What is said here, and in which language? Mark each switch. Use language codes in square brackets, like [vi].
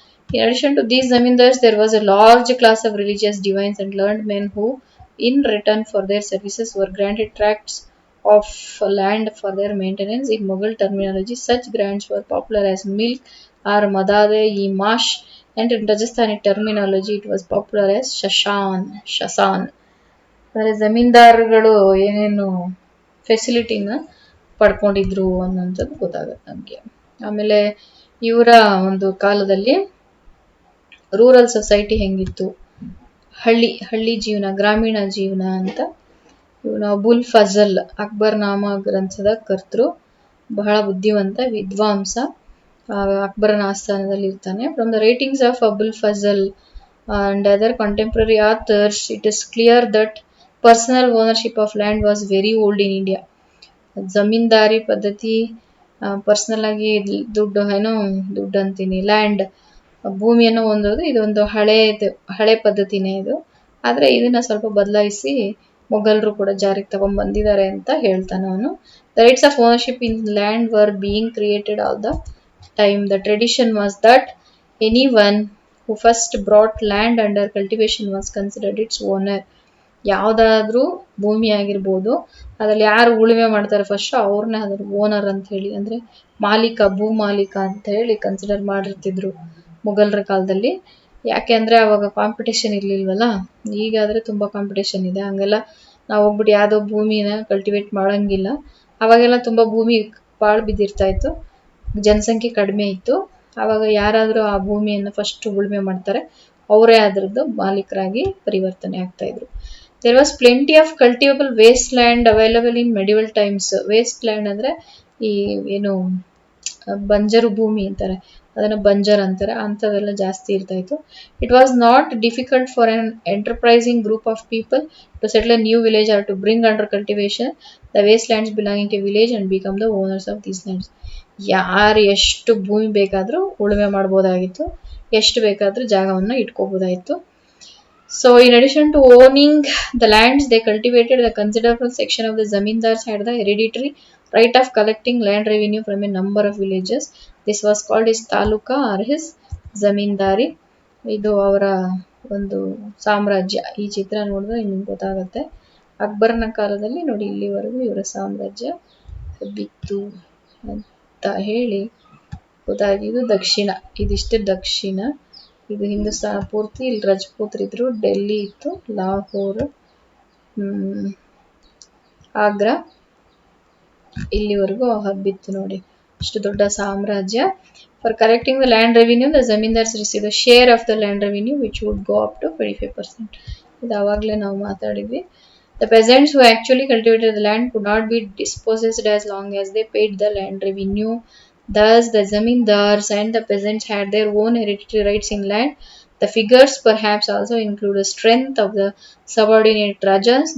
[en] In addition to these zamindars, there was a large class of religious divines and learned men who, in return for their services, were granted tracts of land for their maintenance. In Mughal terminology, such grants were popular as milk or madade-e-mash, and in Rajasthani terminology, it was popular as shasan. [kn] ಅಂದರೆ ಜಮೀನ್ದಾರಗಳು ಏನೇನು ಫೆಸಿಲಿಟಿನ ಪಡ್ಕೊಂಡಿದ್ರು ಅನ್ನೋಂಥದ್ದು ಗೊತ್ತಾಗುತ್ತೆ ನಮಗೆ. ಆಮೇಲೆ ಇವರ ಒಂದು ಕಾಲದಲ್ಲಿ rural society ಹೆಂಗಿತ್ತು, ಹಳ್ಳಿ ಜೀವನ, ಗ್ರಾಮೀಣ ಜೀವನ ಅಂತ. ಇವನು ಅಬುಲ್ ಫಜಲ್ ಅಕ್ಬರ್ ನಾಮ ಗ್ರಂಥದ ಕರ್ತೃ, ಬಹಳ ಬುದ್ಧಿವಂತ ವಿದ್ವಾಂಸ, ಅಕ್ಬರನ ಆಸ್ಥಾನದಲ್ಲಿ ಇರ್ತಾನೆ. [en] From the writings of Abul Fazl and other contemporary authors, it is clear that personal ownership of land was very old in India. [kn] Zamindari ಪದ್ಧತಿ, ಪರ್ಸನಲ್ ಆಗಿ ದುಡ್ಡು ಅಂತೀನಿ, ಲ್ಯಾಂಡ್ ಭೂಮಿಯನ್ನು ಹೊಂದೋದು, ಇದೊಂದು ಹಳೆ ಪದ್ಧತಿನೇ ಇದು. ಆದ್ರೆ ಇದನ್ನ ಸ್ವಲ್ಪ ಬದಲಾಯಿಸಿ ಮೊಘಲರು ಕೂಡ ಜಾರಿಗೆ ತಗೊಂಡ್ ಬಂದಿದ್ದಾರೆ ಅಂತ ಹೇಳ್ತಾನೆ ಅವನು. [en] The rights of ownership in land were being created all the time. The tradition was that any one who first brought land under cultivation was considered its owner. [kn] ಯಾವುದಾದ್ರೂ ಭೂಮಿ ಆಗಿರ್ಬೋದು, ಅದ್ರಲ್ಲಿ ಯಾರು ಉಳುಮೆ ಮಾಡ್ತಾರೆ ಫಸ್ಟ್ ಅವ್ರನ್ನೇ ಅದ್ರ ಓನರ್ ಅಂತ ಹೇಳಿ, ಅಂದ್ರೆ ಮಾಲೀಕ, ಭೂ ಮಾಲೀಕ ಅಂತ ಹೇಳಿ ಕನ್ಸಿಡರ್ ಮಾಡಿರ್ತಿದ್ರು ಮೊಘಲರ ಕಾಲದಲ್ಲಿ. ಯಾಕೆ ಅಂದ್ರೆ ಅವಾಗ ಕಾಂಪಿಟೇಷನ್ ಇರ್ಲಿಲ್ವಲ್ಲ. ಈಗಾದ್ರೆ ತುಂಬಾ ಕಾಂಪಿಟೇಷನ್ ಇದೆ, ಹಂಗೆಲ್ಲ ನಾವು ಹೋಗ್ಬಿಟ್ಟು ಯಾವ್ದೋ ಭೂಮಿನ ಕಲ್ಟಿವೇಟ್ ಮಾಡಂಗಿಲ್ಲ. ಅವಾಗೆಲ್ಲ ತುಂಬಾ ಭೂಮಿ ಪಾಳು ಬಿದ್ದಿರ್ತಾ ಇತ್ತು, ಜನಸಂಖ್ಯೆ ಕಡಿಮೆ ಇತ್ತು. ಅವಾಗ ಯಾರಾದ್ರೂ ಆ ಭೂಮಿಯನ್ನು ಫಸ್ಟ್ ಉಳುಮೆ ಮಾಡ್ತಾರೆ, ಅವರೇ ಅದರದ್ದು ಮಾಲೀಕರಾಗಿ ಪರಿವರ್ತನೆ ಆಗ್ತಾ ಇದ್ರು. [en] There was plenty of cultivable waste land available in medieval times. [kn] Waste land ಅಂದ್ರೆ ಈ ಏನು ಬಂಜರು ಭೂಮಿ ಅಂತಾರೆ, ಅದನ್ನ ಬಂಜರ್ ಅಂತಾರೆ, ಅಂಥವೆಲ್ಲ ಜಾಸ್ತಿ ಇರ್ತಾ ಇತ್ತು. [en] It was not difficult for an enterprising group of people to settle a new village or to bring under cultivation the waste lands belonging to village and become the owners of these lands. [kn] ಯಾರು ಎಷ್ಟು ಭೂಮಿ ಬೇಕಾದ್ರೂ ಉಳುಮೆ ಮಾಡ್ಬೋದಾಗಿತ್ತು, ಎಷ್ಟು ಬೇಕಾದ್ರೂ ಜಾಗವನ್ನ ಇಟ್ಕೋಬೋದಾಗಿತ್ತು. [en] So in addition to owning the lands they cultivated, a considerable section of the zamindars had the hereditary right of collecting land revenue from a number of villages. This was called his taluka or his zamindari. [kn] ಇದು ಅವರ ಒಂದು ಸಾಮ್ರಾಜ್ಯ. ಈ ಚಿತ್ರ ನೋಡಿದ್ರೆ ನಿಮ್ಗೆ ಗೊತ್ತಾಗುತ್ತೆ. ಅಕ್ಬರ್ನ ಕಾಲದಲ್ಲಿ ನೋಡಿ ಇಲ್ಲಿವರೆಗೂ ಇವರ ಸಾಮ್ರಾಜ್ಯ ಬಿತ್ತು ಅಂತ ಹೇಳಿ ಗೊತ್ತಾಗಿದ್ದು. ದಕ್ಷಿಣ, ಇದಿಷ್ಟು ದಕ್ಷಿಣ. ಇದು ಹಿಂದೂಸ್ತಾನ ಪೂರ್ತಿ. ಇಲ್ಲಿ ರಜಪೂತ್ರಿದ್ರು, ಡೆಲ್ಲಿ ಇತ್ತು, ಲಾಹೋರ್, ಆಗ್ರಾ, ಇಲ್ಲಿವರೆಗೂ ಹಬ್ಬಿತ್ತು ನೋಡಿ. ಅಷ್ಟು ದೊಡ್ಡ ಸಾಮ್ರಾಜ್ಯ. [en] For collecting the land revenue the zamindars receive the share of the land revenue which would go up to 25%. [kn] ಇದು ಅವಾಗಲೇ ನಾವು ಮಾತಾಡಿದ್ವಿ. [en] The peasants who actually cultivated the land could not be dispossessed as long as they paid the land revenue. Thus, the zamindars and the peasants had their own hereditary rights in land. The figures perhaps also include the strength of the subordinate rajas.